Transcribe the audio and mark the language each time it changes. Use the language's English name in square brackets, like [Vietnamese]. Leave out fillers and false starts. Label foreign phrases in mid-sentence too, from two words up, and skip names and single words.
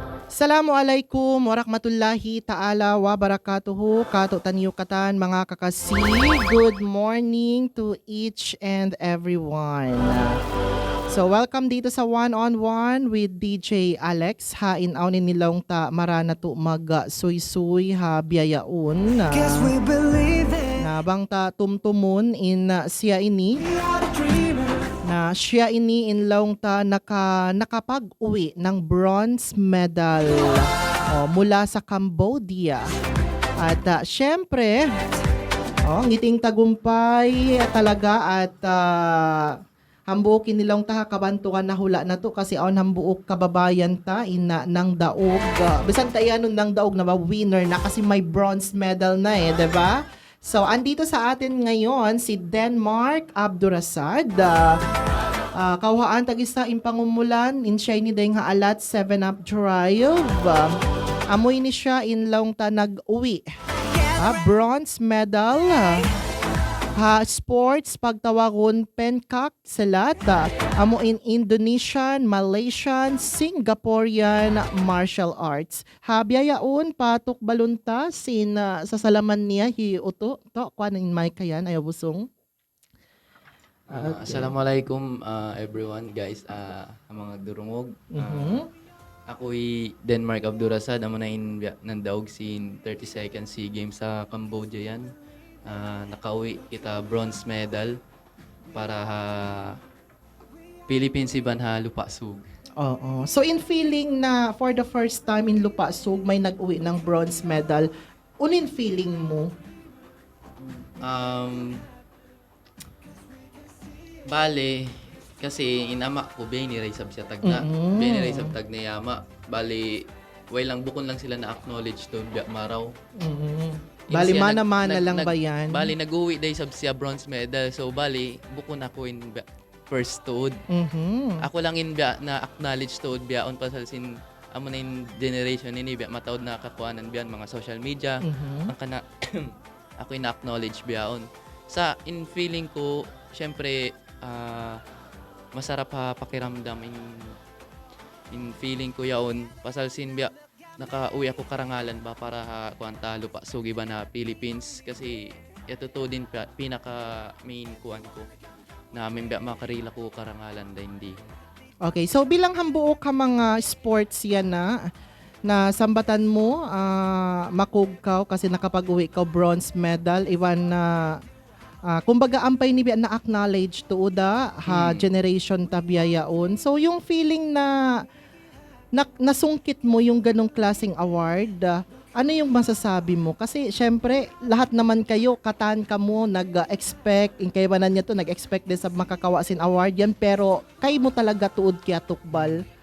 [Arabic] السلام عليكم ورحمة الله تعالى وبركاته. [Tausug] Kato tanyo katan mga kakasi. [English] Good morning to each and everyone. [Filipino] So welcome dito sa One-on-One with DJ Alex. [Tausug] Hain aunin nilong ta marana to mag-suy-suy ha biyayaon. [English] Guess we believe it. [Tausug] Nabang ta tumtumun in siya ini. Na siya ini in laong ta [Filipino] nakapag-uwi ng bronze medal mula sa Cambodia. At syempre, ngiting tagumpay talaga at [Tausug] hambuokin nilang ta kabantukan na hula na to kasi on hambuok kababayan ta ina ng daog. Bisan ta yan ng daog na winner na kasi [Filipino] may bronze medal na 'di ba? So, andito sa atin ngayon si Denmark Abdurasad. [Tausug] Kauhaan tagisa impangumulan in siya ni dayng haalat 7-up drive. Amoy ni siya in laong ta nag-uwi. [English] Bronze medal. [Tausug] Sports pagtawagon pencak selat. Amo in [English] Indonesian, Malaysian, Singaporean martial arts. [Tausug] Biyayaon patok balunta sin sasalaman niya hiuto to kuanin may kayan ayo busong. [English] Assalamualaikum everyone guys, [Tausug] mga durungog. Ako'y Denmark Abdurasad, amo na ng daog sin 32nd SEA Games sa Cambodia yan. Nakauwi kita bronze medal para Philippines iban ha Lupasug. Oo. So in feeling na [English] for the first time [Tausug] in Lupasug [Filipino] may nag-uwi ng bronze medal, [Tausug] unin feeling mo? Bale, kasi inama ko beniray sab siya tagna. Beniray sab tagna yama. Bale, way lang bukon lang sila na acknowledge to biya maraw. Bali mana-mana lang ba yan? Bali nag-uwi day sab siya bronze medal. So bali bukon ako in first tuod. Ako lang in biya na acknowledge tuod biya on pasal sin amo na in generation ini biya mataod na kakuanan biyan mga [English] social media. [Tausug] Ang kana ako in acknowledge biya on. Sa in feeling ko syempre [Filipino] masarap ha pakiramdam [Tausug] in feeling ko yaon pasal sin biya nakauwi ako karangalan ba para kuanta lupa sugi ba na Philippines kasi ito to din pinaka main kuan ko na biya makarila ko karangalan da hindi. Okay, so bilang hambuo ka mga sports yan na sambatan mo, makugkaw kasi nakapag-uwi ka bronze medal, iwan na kumbaga ampay ni biya na acknowledge to da generation tabiyayaon. [Filipino] So yung feeling na nasungkit mo yung ganong klaseng award, ano yung masasabi mo? Kasi syempre, lahat naman kayo, [Tausug] katan ka mo, [Filipino] nag-expect, in kayo ba na niya to, nag-expect din sa makakawasin award yan, pero kayo mo talaga tuod kaya tukbal?